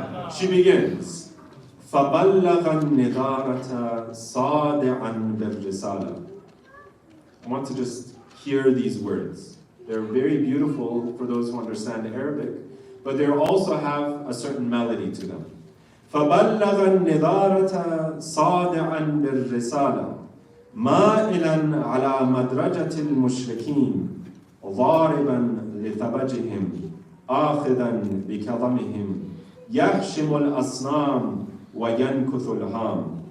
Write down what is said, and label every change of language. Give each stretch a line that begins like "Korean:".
English: She begins,
Arabic: فَبَلَّغَ النِّذَارَةَ صَادِعًا بِالرِّسَالَةِ.
English: I want to just hear these words. They're very beautiful for those who understand Arabic, but they also have a certain melody to them.
Arabic: فَبَلَّغَ النِّذَارَةَ صَادِعًا بِالرِّسَالَةِ مائلا على مدرجة المشركين ضاربا لثبجهم آخذا بكظمهم يهشم الأصنام وينكث الهام.